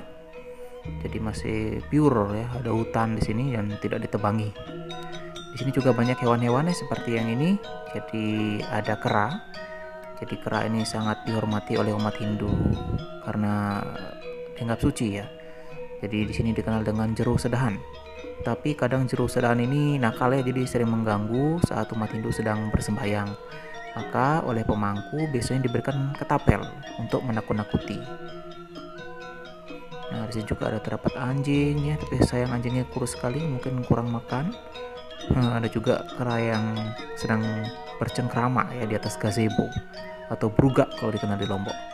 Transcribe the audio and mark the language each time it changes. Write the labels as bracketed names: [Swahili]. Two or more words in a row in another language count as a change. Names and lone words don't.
[Indonesian] Jadi masih pure ya, ada hutan di sini dan tidak ditebangi. Di sini juga banyak hewan-hewannya seperti yang ini. Jadi ada kera. Jadi kera ini sangat dihormati oleh umat Hindu karena dianggap suci ya. Jadi di sini dikenal dengan jeruh sedahan. Tapi kadang jeruh sedahan ini nakal ya, jadi sering mengganggu saat umat Hindu sedang bersembahyang. Maka oleh pemangku biasanya diberikan ketapel untuk menakut-nakuti. Nah, di sini juga ada terdapat anjing ya, tapi sayang anjingnya kurus sekali, mungkin kurang makan. Nah, ada juga kera yang sedang bercengkrama ya di atas gazebo atau brugak kalau dikenal di Lombok.